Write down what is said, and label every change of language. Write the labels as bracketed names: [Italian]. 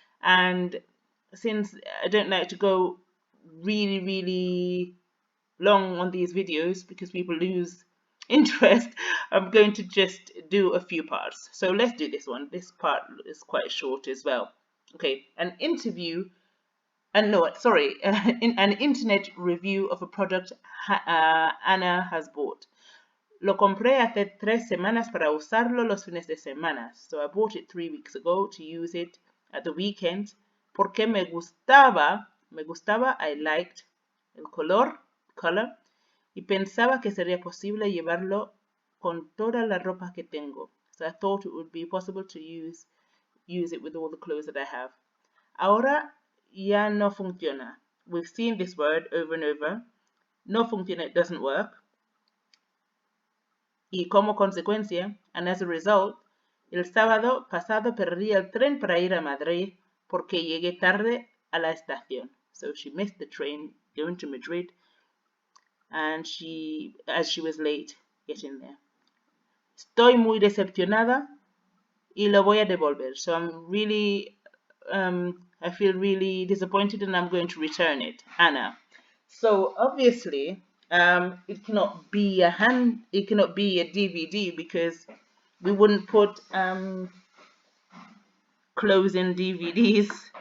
[English] And since I don't like to go really, really long on these videos because people lose interest, I'm going to just do a few parts. So let's do this one. This part is quite short as well. Okay, an interview, an internet review of a product Anna has bought. [Spanish] Lo compré hace 3 semanas para usarlo los fines de semana. [English] So I bought it 3 weeks ago to use it at the weekend. [Spanish] Porque me gustaba, [English] I liked [Spanish] el color, y pensaba que sería posible llevarlo con toda la ropa que tengo. [English] So I thought it would be possible to use use it with all the clothes that I have. [Spanish] Ahora ya no funciona. [English] We've seen this word over and over. [Spanish] No funciona, [English] it doesn't work. [Spanish] Y como consecuencia, [English] and as a result, [Spanish] el sábado pasado perdí el tren para ir a Madrid porque llegué tarde a la estación. [English] So she missed the train going to Madrid, and as she was late getting there. [Spanish] Estoy muy decepcionada y lo voy a devolver. [English] So I'm really, I feel really disappointed and I'm going to return it. Anna. So obviously, it cannot be a DVD because we wouldn't put clothes in DVDs.